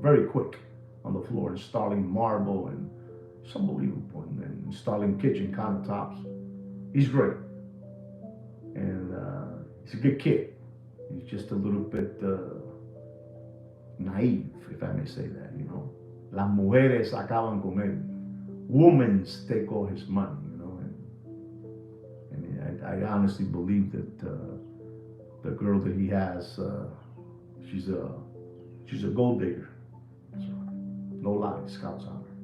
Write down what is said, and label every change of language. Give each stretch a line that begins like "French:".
English: Very quick on the floor, installing marble, and it's unbelievable. And installing kitchen countertops. He's great. And he's a good kid. He's just a little bit naive, if I may say that, you know.
Spanish: Las mujeres acaban con él.
English: Women take all his money, you know. And I honestly believe that the girl that he has, she's a gold digger. So, no lies, Scout's honor.